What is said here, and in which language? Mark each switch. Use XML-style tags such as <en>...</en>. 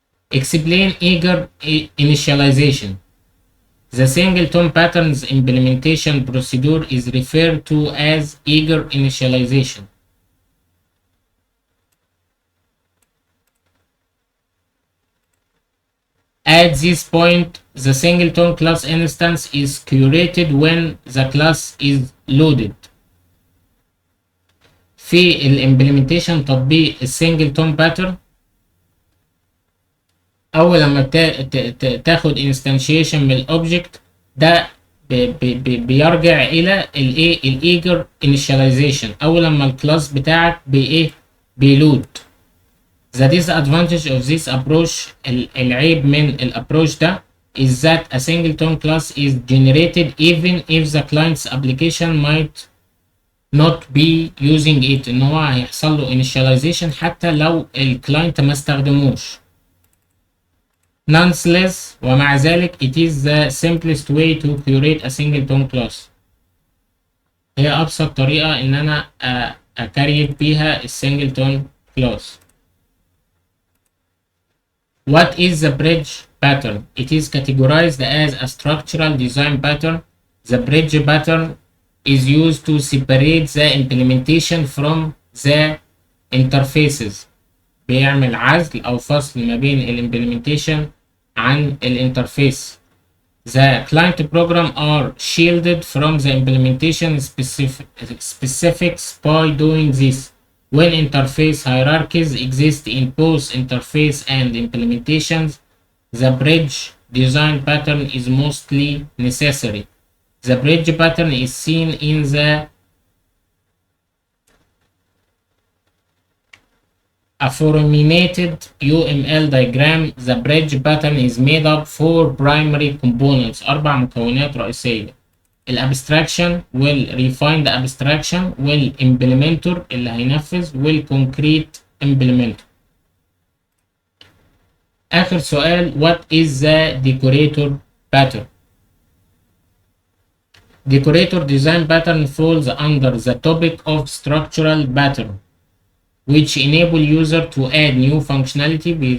<en>Explain eager initialization. The singleton patterns implementation procedure is referred to as eager initialization. At this point, the singleton class instance is curated when the class is loaded.</en> <ar>في الامبلمنتيشن تطبيق السنجلتون باترن، اول لما تاخد انستانشيشن من الاوبجكت ده بيرجع الى الايه الايجر انيشاليزيشن اول لما الكلاس بتاعك بيلود.</ar> <en>The disadvantage of this approach</en> <ar>العيب من الابروش ده</ar> <en>is that a singleton class is generated even if the client's application might not be using it.</en> <ar>ان هو هيحصل له initialization حتى لو الكلاينت ما استخدموش.</ar> <en>Nonetheless</en> <ar>ومع ذلك</ar> <en>it is the simplest way to curate a singleton class.</en> <ar>هي أبسط طريقة إن أنا أكريت بيها السنجلتون class.</ar> <en>What is the bridge pattern? It is categorized as a structural design pattern. The bridge pattern is used to separate the implementation from the interfaces.</en> <ar>بيعمل عزل أو فصل ما بين الامبلمنتيشن عن الانترفيس.</ar> <en>The client program are shielded from the implementation specifics by doing this. When interface hierarchies exist in both interface and implementations, the bridge design pattern is mostly necessary. The bridge pattern is seen in the aforementioned UML diagram. The bridge pattern is made up four primary components.</en> <ar>4 مكونات رئيسية. الابستراكشن والريفايند abstraction والimplementer اللي هينفذ والconcrete implementer. آخر سؤال</ar> <en>what is the decorator pattern? Decorator design pattern falls under the topic of structural pattern which enable user to add new functionality.</en>